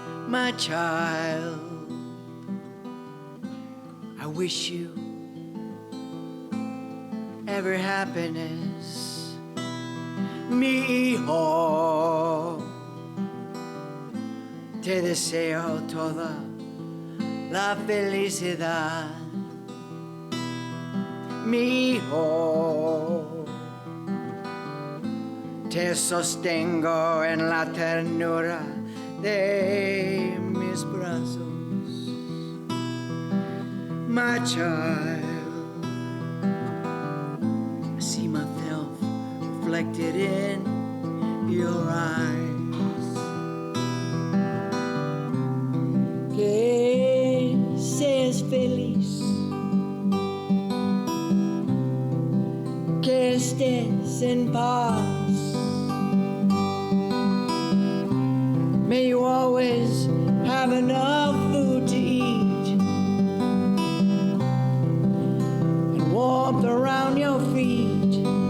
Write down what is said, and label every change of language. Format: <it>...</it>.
<en>My child, I wish you every happiness.</en> <es>Mi hijo, te deseo toda la felicidad. Mi hijo, te sostengo en la ternura de mis brazos.</es> <en>My child, I see myself reflected in your eyes.</en> <es>Que seas feliz, que estés en paz.</es> <en>May you always have enough food to eat and warmth around your feet.</en>